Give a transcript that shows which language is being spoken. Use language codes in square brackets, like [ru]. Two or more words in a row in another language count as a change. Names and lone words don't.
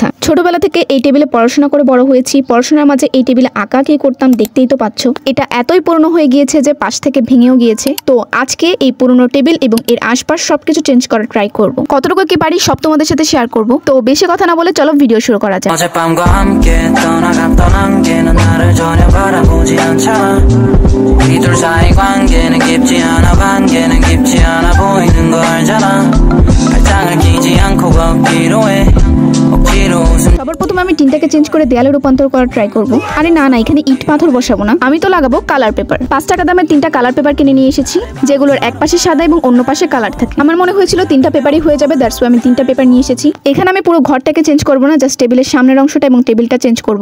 [bn] ছোটবেলা থেকে এই টেবিলে পড়াশোনা করে বড় হয়েছি। পড়াশোনার মাঝে এই টেবিলে আঁকা কি করতাম দেখতেই তো পাচ্ছ। এটা এতই পুরনো হয়ে গিয়েছে যে পাশ থেকে ভেঙেও গিয়েছে। তো আজকে এই পুরনো টেবিল এবং এর আশপাশ সবকিছু চেঞ্জ করার ট্রাই করব। কতটুকু কি পারি সব তোমাদের সাথে শেয়ার করব। তো বেশি কথা না বলে চলো ভিডিও শুরু করা যাক। [ko] 이둘 사이 관계는 깊지 않아 관계는 깊지 않아 보이는 거 알잖아 발장을 끼지 않고 걷기로 해 억지로 [bn] সবার প্রথমে আমি টিনটাকে চেঞ্জ করে দেয়ালে রূপান্তর করার ট্রাই করব। আরে না এখানে ইট পাথর বসাবো না, আমি তো লাগাবো কালার পেপার। 5 টাকা দামের 3টা কালার পেপার কিনে নিয়ে এসেছি, যেগুলোর এক পাশে সাদা এবং অন্য পাশে কালার থাকে। আমার মনে হয়েছিল 3টা পেপারই হয়ে যাবে, [en] that's why [bn] আমি 3টা পেপার নিয়ে এসেছি। এখানে আমি পুরো ঘরটাকে চেঞ্জ করব না, জাস্ট টেবিলের সামনের অংশটা এবং টেবিলটা চেঞ্জ করব।